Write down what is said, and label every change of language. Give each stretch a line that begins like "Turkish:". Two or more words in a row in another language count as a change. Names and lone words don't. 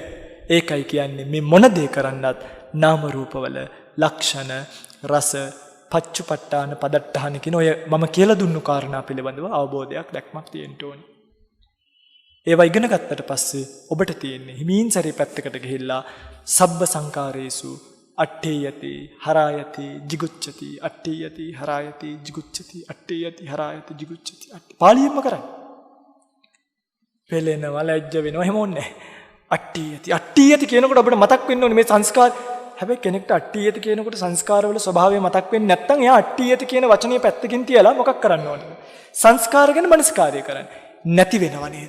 Sinhala: ඒකයි කියන්නේ මේ මොන දේ කරන්නත් නාම රූපවල ලක්ෂණ රස
Pali: පච්චුපට්ඨාන පදට්ඨාන
Sinhala: කියන ඔය මම කියලා දුන්නු කාරණා පිළිබඳව අවබෝධයක් දැක්මක් තියෙන්න ඕනේ. ඒවා ඉගෙන ගත්තට පස්සේ ඔබට තියෙන්නේ හිමින් සැරේ පැත්තකට ගිහිල්ලා
Pali: සබ්බ සංකාරේසු අට්ඨේයති හරායති jigucchati අට්ඨේයති හරායති jigucchati අට්ඨේයති හරායති jigucchati
Sinhala: පාලියෙන්ම කරන්නේ. පෙලෙනවා ලැජ්ජ වෙනවා එහෙම ඕනේ නැහැ. අට්ඨේයති කියනකොට අපිට මතක් වෙන්න ඕනේ මේ සංස්කාර. හැබැයි කෙනෙක්ට අට්ඨේයති කියනකොට සංස්කාරවල ස්වභාවය මතක් වෙන්නේ නැත්නම් එයා අට්ඨේයති කියන වචනේ පැත්තකින් තියලා මොකක් කරන්න ඕනද? සංස්කාර ගැන මනස්කාරය කරන්නේ. නැති වෙනව නේද?